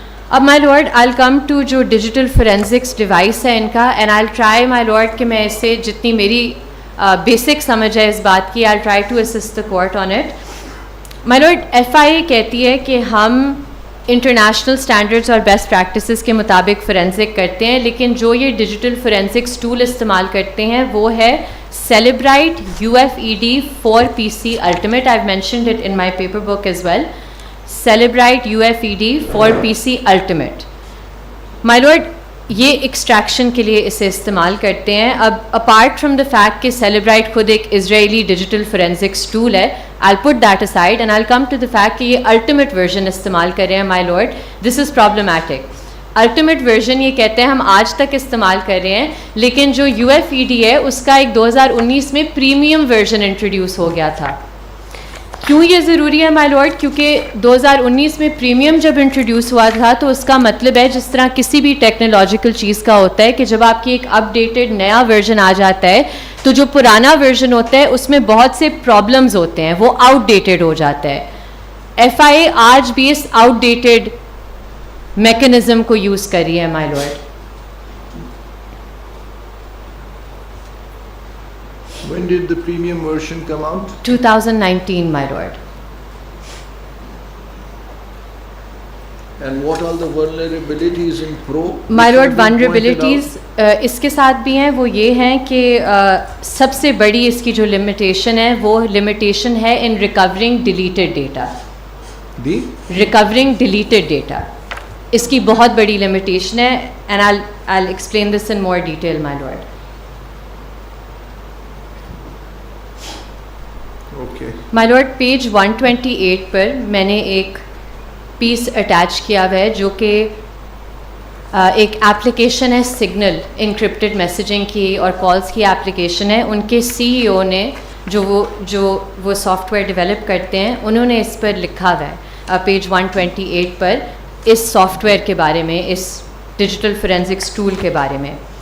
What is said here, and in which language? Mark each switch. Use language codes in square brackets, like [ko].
[en] اب my lord I come to جو digital forensics device ہے ان کا, and I try my lord [ur] کہ میں اسے جتنی میری بیسک سمجھ ہے اس بات کی, [en] I try to assist the court on it. [ur] My lord FIA کہتی ہے کہ ہم انٹرنیشنل اسٹینڈرڈس اور بیسٹ پریکٹسز کے مطابق فورینزک کرتے ہیں, لیکن جو یہ ڈیجیٹل فورینزکس ٹول استعمال کرتے ہیں وہ ہے Cellebrite UFED for PC Ultimate. [en] I've mentioned it in my paper book as well. Cellebrite UFED for PC Ultimate. [ur] My lord, یہ ایکسٹریکشن کے لیے اسے استعمال کرتے ہیں. [en] اب apart from the fact [ur] کہ Cellebrite خود ایک اسرائیلی ڈیجیٹل فورینزکس ٹول ہے, [en] I'll put that aside and I'll come to the fact [ur] کہ یہ الٹیمیٹ ورژن استعمال کر رہے ہیں. [en] my lord, this is problematic. [ur] Ultimate version یہ کہتے ہیں ہم آج تک استعمال کر رہے ہیں, لیکن جو UFED ہے اس کا ایک 2019 میں پریمیم ورژن انٹروڈیوس ہو گیا تھا. کیوں یہ ضروری ہے مائی لارڈ؟ کیونکہ 2019 میں پریمیم جب انٹروڈیوس ہوا تھا تو اس کا مطلب ہے جس طرح کسی بھی ٹیکنالوجیکل چیز کا ہوتا ہے کہ جب آپ کی ایک اپ ڈیٹڈ نیا ورژن آ جاتا ہے تو جو پرانا ورژن ہوتا ہے اس میں بہت سے پرابلمز ہوتے ہیں, وہ آؤٹ ڈیٹڈ ہو جاتا ہے. FIA آج بھی اس آؤٹ ڈیٹڈ میکنزم کو یوز کر رہی ہے مائی lord. [en] When did the premium version come out? 2019 my lord. And what are the vulnerabilities in Pro? [ur] My lord, vulnerabilities اس کے ساتھ بھی ہیں. وہ یہ ہیں کہ سب سے بڑی اس کی جو لمیٹیشن ہے وہ لمیٹیشن ہے [en] in recovering deleted data. Recovering deleted data [ur] اس کی بہت بڑی لمیٹیشن ہے, [en] and I'll explain this in more detail my lord. [ur] My lord, page 128 پر میں نے ایک پیس اٹیچ کیا ہوا ہے جو کہ ایک ایپلیکیشن ہے سگنل, انکرپٹڈ میسیجنگ کی اور کالز کی ایپلیکیشن ہے. ان کے CEO نے جو وہ سافٹ ویئر ڈیولپ کرتے ہیں انہوں نے اس پر لکھا ہوا ہے page 128 per اس soft where کے بارے میں, اس ڈیجیٹل فورینزکس ٹول کے بارے میں.